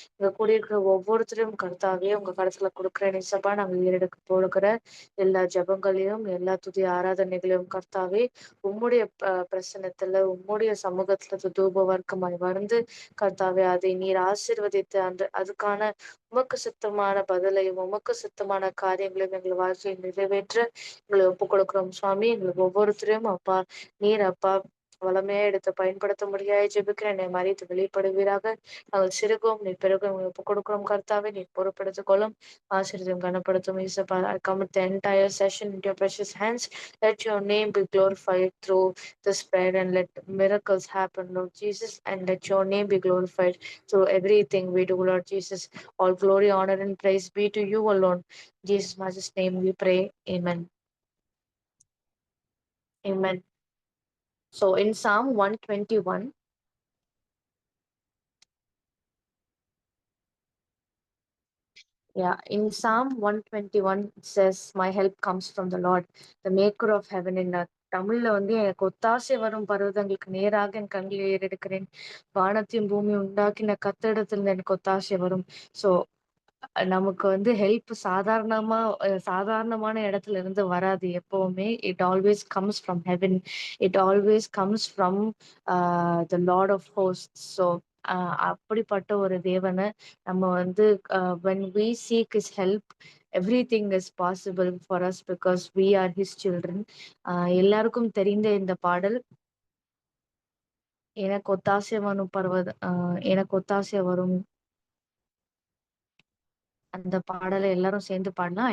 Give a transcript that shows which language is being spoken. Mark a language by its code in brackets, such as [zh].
[ta] இங்க கூடியிருக்கிற ஒவ்வொருத்தரையும் கர்த்தாவே உங்க கருத்துல கொடுக்குற நிசப்பா நாங்க ஏறெடுக்க போடுகிற எல்லா ஜபங்களையும் எல்லா துதி ஆராதனைகளையும் கர்த்தாவே உம்முடைய பிரசனத்துல உம்முடைய சமூகத்துல தூப வர்க்கமாய் வந்து கர்த்தாவே அதை நீர் ஆசீர்வதித்து அதுக்கான உமக்கு சுத்தமான பதிலையும் உமக்கு சுத்தமான காரியங்களையும் எங்கள் வாழ்க்கையை நிறைவேற்ற எங்களை ஒப்புக் கொடுக்கிறோம் சுவாமி. எங்களுக்கு ஒவ்வொருத்தரையும் அப்பா நீர் அப்பா வளமையா எடுத்து பயன்படுத்த முடியாது ஜெபிக்கிறேன். என்னை மறித்து வெளிப்படுவீராக. நாங்கள் சிறுகும் நீ பெருகும் ஒப்புக் கொடுக்கிறோம் கர்த்தாவே. நீ பொறுப்படுத்திக் கொள்ளும், ஆசீர்வதியும் கனப்படுத்தும். [en] இயேசுப்பா, I commit the entire session into your precious hands. Let your name be glorified through this prayer and let miracles happen, Lord Jesus, and let your name be glorified through everything we do, Lord Jesus. All glory, honor, and praise be to you alone. In Jesus' master's name we pray. Amen. Amen. So in Psalm 121, yeah, in Psalm 121 it says, "My help comes from the Lord, the maker of heaven and earth." [ta] தமிழ்ல வந்து எனக்கு ஒத்தாசை வரும் பர்வதங்களுக்கு நேராக என் கண்களை ஏறெடுக்கிறேன். வானத்தையும் பூமியும் உண்டாக்கின கர்த்தரிடத்தில் எனக்கு ஒத்தாசை வரும். ஸோ நமக்கு வந்து ஹெல்ப் சாதாரணமான இடத்துல இருந்து வராது எப்பவுமே. [en] It always comes from heaven. It always comes from the lord of host. [ta] So அப்படிப்பட்ட ஒரு தேவனை நம்ம வந்து [en] when we seek his help, everything is possible for us because we are his children. [ta] எல்லாருக்கும் தெரிந்த இந்த பாடல், எனக்கு ஒத்தாசை வரும் எனக்கு ஒத்தாசை வரும், அந்த பாடலை எல்லாரும் சேர்ந்து பாடலாம்.